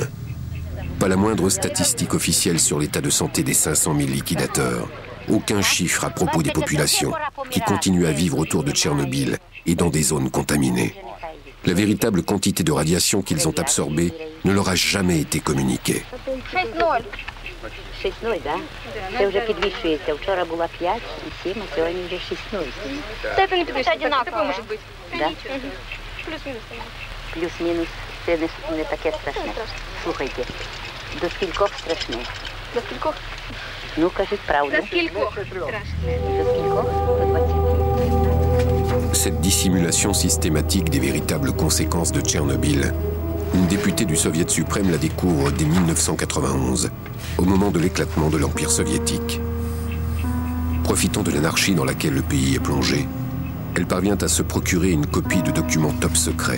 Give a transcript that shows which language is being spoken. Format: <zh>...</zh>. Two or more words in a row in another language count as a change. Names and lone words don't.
<fr>Pas la moindre statistique officielle sur l'état de santé des 500 000 liquidateurs. Aucun chiffre à propos des populations qui continuent à vivre autour de Tchernobyl et dans des zones contaminées. La véritable quantité de radiation qu'ils ont absorbée ne leur a jamais été communiquée.</fr> <uk>6-0, да? Це вже підвищується. Вчора була 5 і 7, а сьогодні вже 6-0. Степень підвищується, такое може бути. Да? Плюс-мінус. Це не таке страшне. Слухайте, до скількох страшне? До скількох? Ну, кажіть правду. До скількох страшне? До скількох? До 20.</uk> <fr>Cette dissimulation systématique des véritables conséquences de Tchernobyl, une députée du Soviet suprême la découvre dès 1991, au moment de l'éclatement de l'Empire soviétique. Profitant de l'anarchie dans laquelle le pays est plongé, elle parvient à se procurer une copie de documents top secrets.</fr>